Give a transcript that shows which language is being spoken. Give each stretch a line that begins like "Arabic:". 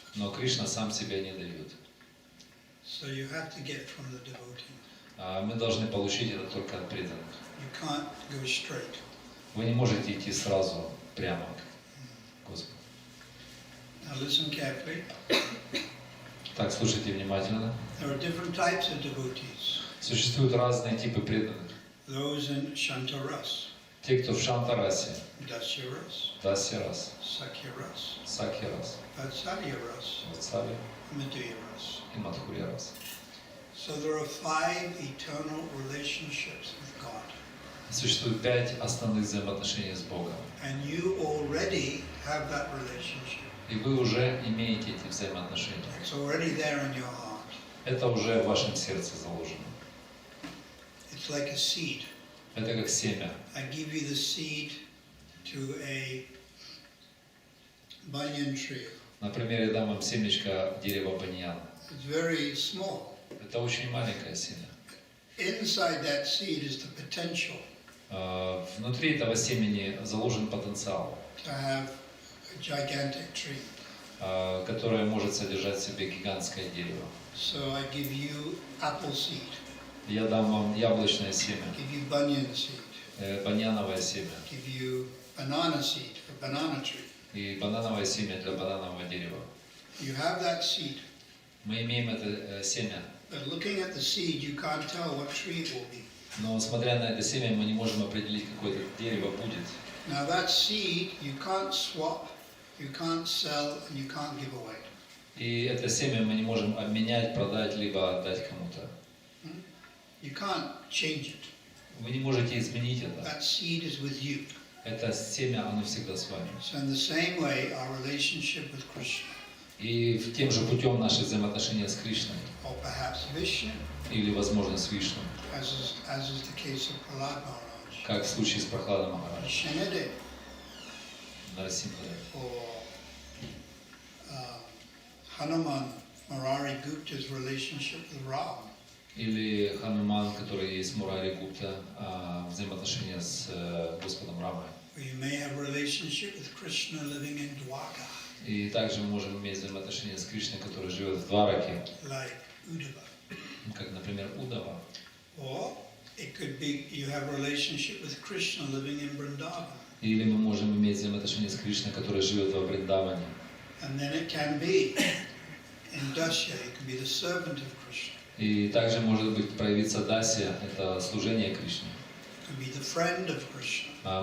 Russian: Но Кришна сам себя не дает.
English: So you have to get from the devotee.
Russian: Мы должны получить это только от преданных.
English: You can't go straight.
Russian: Вы не можете идти сразу прямо к Господу.
English: Now listen carefully.
Russian: Так, слушайте внимательно.
English: There are different types of devotees.
Russian: Существуют разные типы преданных.
English: Those in Shantaras,
Russian: Те, кто в Шантарасе,
English: Dasyaras,
Russian: Дасьярас,
English: Sakyaras,
Russian: Сакьярас,
English: Vatsalyaras,
Russian: Ватсали
English: Madhyaras.
Russian: и Мадхурьярас.
English: So there are 5 eternal relationships with God.
Russian: Существует 5 основных взаимоотношений с Богом.
English: And you already have that relationship.
Russian: И вы уже имеете эти взаимоотношения.
English: It's already there in your heart.
Russian: Это уже в вашем сердце заложено.
English: It's like a seed.
Russian: Это как семя.
English: I give you the seed to a banyan tree.
Russian: Например, я дам вам семечко дерева баньяна.
English: It's very small.
Russian: Это очень маленькое семя.
English: Inside that seed is the potential
Russian: Внутри этого семени заложен потенциал,
English: to have a gigantic tree.
Russian: которое может содержать в себе гигантское дерево.
English: So I give you apple seed,
Russian: Я дам вам яблочное семя,
English: give you banyan seed,
Russian: банановое семя
English: give you banana seed for banana tree.
Russian: и банановое семя для бананового дерева.
English: You have that seed,
Russian: Мы имеем это семя,
English: but looking at the seed, you can't tell what tree it will be.
Russian: но смотря на это семя, мы не можем определить, какое это дерево будет.
English: Now that seed, you can't swap, you can't sell, and you can't give away.
Russian: И это семя мы не можем обменять, продать, либо отдать кому-то.
English: You can't change it.
Russian: Вы не можете изменить это.
English: That seed is with you.
Russian: Это семя, оно всегда с вами.
English: So in the same way, our relationship with Krishna,
Russian: И тем же путем наши взаимоотношения с Кришной,
English: or perhaps Vishnu,
Russian: или, возможно, с Вишну,
English: as is the case of Prahlad Maharaj,
Russian: как в случае с Прохладом Махарадж,
English: Shanade,
Russian: Нарасимхадев,
English: or Hanuman Murari Gupta's relationship with Ram.
Russian: или Хануман, который есть Мурари Гупта, взаимоотношения с Господом Рамой.
English: Or you may have a relationship with Krishna living in Dwarka,
Russian: И также мы можем иметь взаимоотношения с Кришной, который живет в Двараке,
English: like Uddhava.
Russian: как, например, Удава.
English: Or it could be you have a relationship with Krishna living in Vrindavan.
Russian: Или мы можем иметь взаимоотношения с Кришной, который живет во Вриндаване.
English: And then it can be in Dasya, it can be the servant of Krishna.
Russian: И также может быть проявиться Дасия, это служение Кришне.
English: It can be the friend of Krishna